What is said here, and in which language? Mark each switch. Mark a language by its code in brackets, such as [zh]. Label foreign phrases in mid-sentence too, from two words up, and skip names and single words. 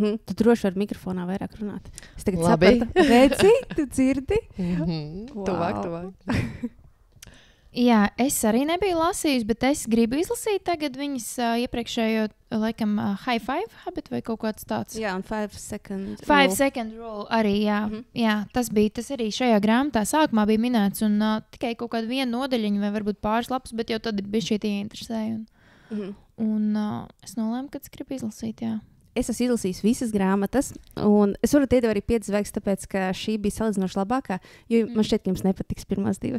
[lv] Tu droši vari mikrofonā vairāk runāt. Es tagad Labi. sapratu. Redzi, tu dzirdi? Tuvāk. Jā, es arī nebiju lasījusi, bet es gribu izlasīt tagad viņas iepriekšējo, laikam, High Five habit vai kaut kāds tāds. Jā, un 5 second [en] 5 second rule [lv] arī, jā. Jā, tas arī šajā grāmatā sākumā bija minēts, un tikai kaut kāda viena nodaļiņa vai varbūt pāris lapas, bet jau tad bija šī ieinteresēja. Un es nolēmu, ka es gribu izlasīt, jā. Es esmu izlasījis visas grāmatas, un es varu iedot arī 5 zvaigznes, tāpēc, ka šī bija salīdzinoši labākā, jo man šķiet, ka jums nepatiks pirmās 2.